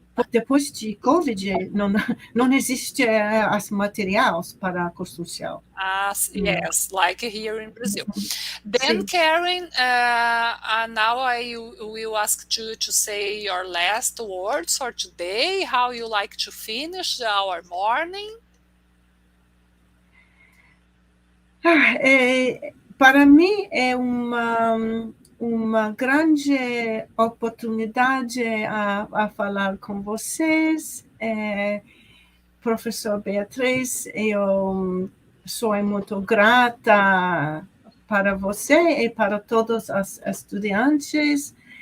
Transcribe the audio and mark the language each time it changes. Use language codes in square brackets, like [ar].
[pt] Depois de Covid, não existe as materiais para a construção. [en] Yes, like here in Brazil. Then, Karen, now I will ask you to say your last words for today, how you like to finish our morning. [pt] Para mim é uma grande oportunidade a falar com vocês. Professor Beatriz, eu sou muito grata para você e para todos os estudantes.